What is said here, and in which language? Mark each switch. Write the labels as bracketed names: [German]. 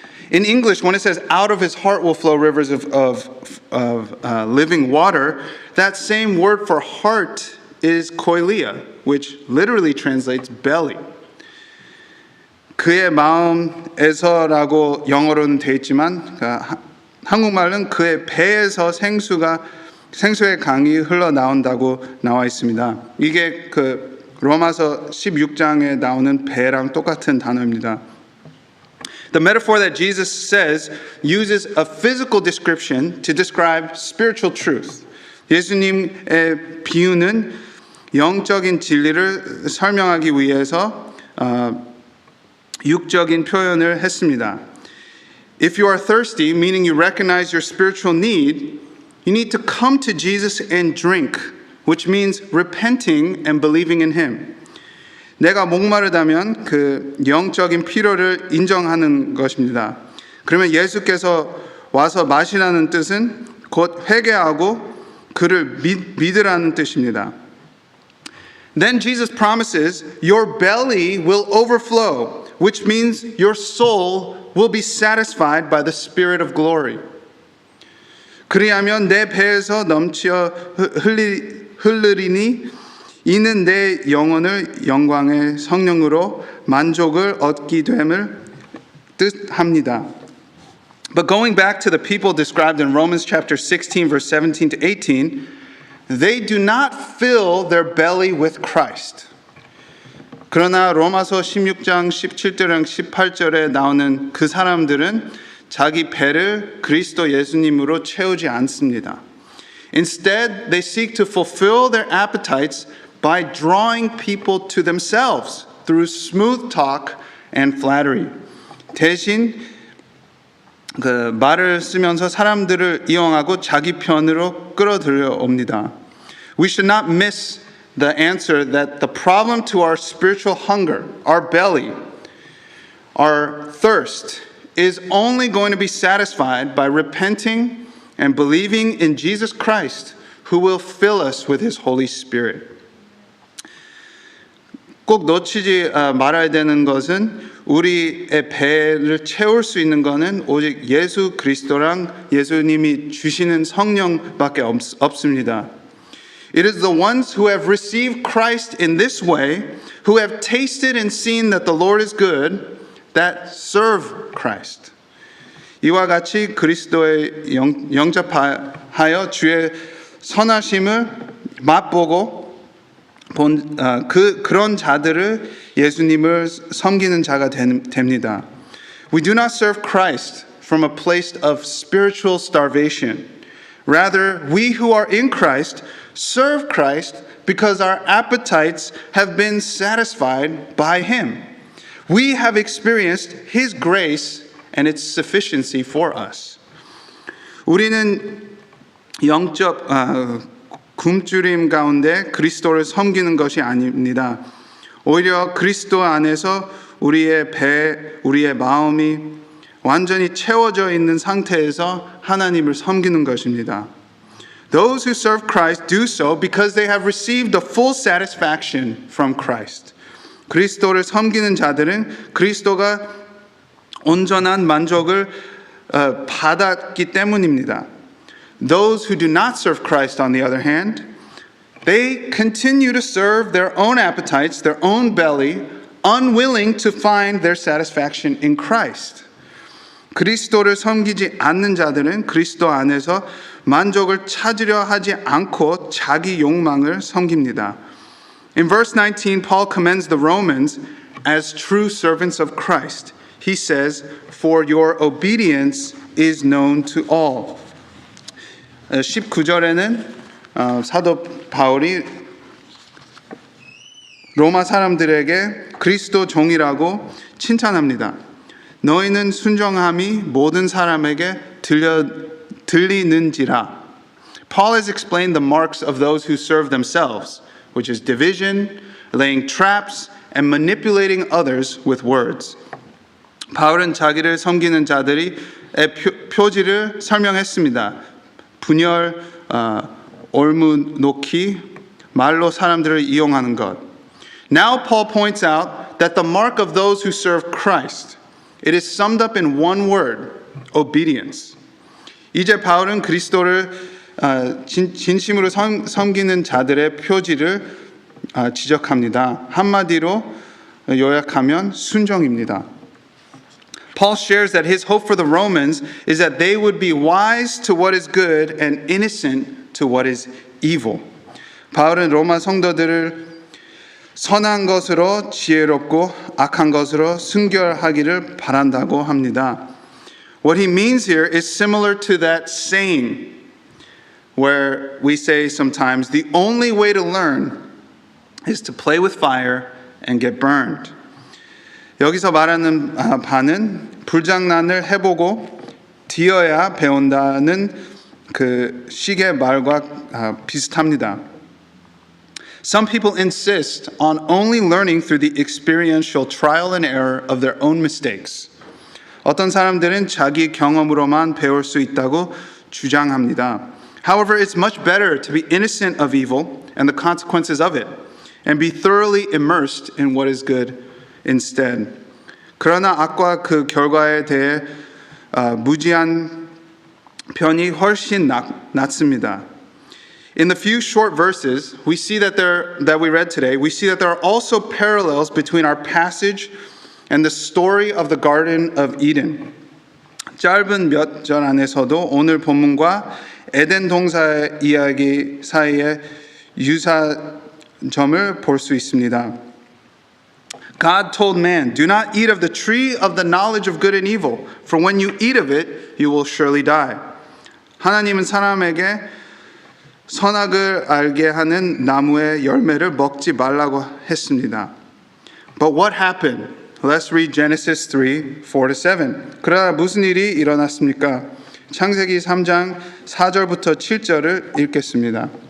[English] In English, when it says out of his heart will flow rivers of living water, that same word for heart is koilia, which literally translates belly. [Korean] 그의 마음에서라고 영어로는 돼 있지만 한국말은 그의 배에서 생수의 강이 흘러나온다고 나와 있습니다. 이게 그 로마서 16장에 나오는 배랑 똑같은 단어입니다. [English] The metaphor that Jesus says uses a physical description to describe spiritual truth. [Korean] 예수님의 비유는 영적인 진리를 설명하기 위해서 육적인 표현을 했습니다. [English] If you are thirsty, meaning you recognize your spiritual need, you need to come to Jesus and drink, which means repenting and believing in him. [Korean] 내가 목마르다면 그 영적인 필요를 인정하는 것입니다. 그러면 예수께서 와서 마시라는 뜻은 곧 회개하고 그를 믿으라는 뜻입니다. [English] Then Jesus promises your belly will overflow, which means your soul will be satisfied by the Spirit of glory. [Korean] 그리하면 내 배에서 넘쳐 흐르리니 이는 내 영혼을 영광의 성령으로 만족을 얻게 됨을 뜻합니다. [English] But going back to the people described in Romans chapter 16 verse 17 to 18, they do not fill their belly with Christ. [Korean] 그러나 로마서 16장 17절랑 18절에 나오는 그 사람들은 자기 배를 그리스도 예수님으로 채우지 않습니다. [English] Instead, they seek to fulfill their appetites by drawing people to themselves through smooth talk and flattery. [Korean] 대신 그 말을 쓰면서 사람들을 이용하고 자기 편으로 끌어들여 옵니다. [English] We should not miss the answer that the problem to our spiritual hunger, our belly, our thirst is only going to be satisfied by repenting and believing in Jesus Christ, who will fill us with His Holy Spirit. [Korean] 꼭 놓치지 말아야 되는 것은 우리의 배를 채울 수 있는 것은 오직 예수 그리스도랑 예수님이 주시는 성령밖에 없습니다. [English] It is the ones who have received Christ in this way, who have tasted and seen that the Lord is good, that serve Christ. [Korean] 이와 같이 그리스도의 영접하여 주의 선하심을 맛보고 그런 자들을 예수님을 섬기는 자가 됩니다. [English] We do not serve Christ from a place of spiritual starvation. Rather, we who are in Christ serve Christ because our appetites have been satisfied by Him. We have experienced His grace and its sufficiency for us. [Korean] 우리는 영적 굶주림 가운데 그리스도를 섬기는 것이 아닙니다. 오히려 그리스도 안에서 우리의 배, 우리의 마음이 완전히 채워져 있는 상태에서 하나님을 섬기는 것입니다. [English] Those who serve Christ do so because they have received the full satisfaction from Christ. [Korean] 그리스도를 섬기는 자들은 그리스도가 온전한 만족을 받았기 때문입니다. [English] Those who do not serve Christ, on the other hand, they continue to serve their own appetites, their own belly, unwilling to find their satisfaction in Christ. [Korean] 그리스도를 섬기지 않는 자들은 그리스도 안에서 만족을 찾으려 하지 않고 자기 욕망을 섬깁니다. [English] In verse 19, Paul commends the Romans as true servants of Christ. He says, "For your obedience is known to all." [Korean] 19절에는 사도 바울이 로마 사람들에게 그리스도 종이라고 칭찬합니다. 너희는 순종함이 모든 사람에게 들리는지라. [English] Paul has explained the marks of those who serve themselves, which is division, laying traps, and manipulating others with words. [Korean] 바울은 자기를 섬기는 자들의 표지를 설명했습니다. 분열, 올무놓기, 말로 사람들을 이용하는 것. [English] Now Paul points out that the mark of those who serve Christ, it is summed up in one word, obedience. [Korean] 이제 바울은 그리스도를 진심으로 섬기는 자들의 표지를 지적합니다. 한마디로 요약하면 순종입니다. [English] Paul shares that his hope for the Romans is that they would be wise to what is good and innocent to what is evil. [Korean] 바울은 로마 성도들을 선한 것으로 지혜롭고 악한 것으로 순결하기를 바란다고 합니다. [English] What he means here is similar to that saying where we say sometimes the only way to learn is to play with fire and get burned. [Korean] 여기서 말하는 바는 불장난을 해보고 뒤어야 배운다는 그 식의 말과 비슷합니다. [English] Some people insist on only learning through the experiential trial and error of their own mistakes. [Korean] 어떤 사람들은 자기 경험으로만 배울 수 있다고 주장합니다. [English] However, it's much better to be innocent of evil and the consequences of it, and be thoroughly immersed in what is good instead. [Korean] 그러나 악과 그 결과에 대해 무지한 편이 훨씬 낫습니다. [English] In the few short verses we see that we read today, we see that there are also parallels between our passage and the story of the Garden of Eden. [Korean] 짧은 몇 절 안에서도 오늘 본문과 에덴 동산 이야기 사이에 유사점을 볼 수 있습니다. [English] God told man, "Do not eat of the tree of the knowledge of good and evil, for when you eat of it, you will surely die." [Korean] 하나님은 사람에게 선악을 알게 하는 나무의 열매를 먹지 말라고 했습니다. [English] But what happened Let's read Genesis 3, 4-7. [Korean] 그러나 무슨 일이 일어났습니까? 창세기 3장 4절부터 7절을 읽겠습니다.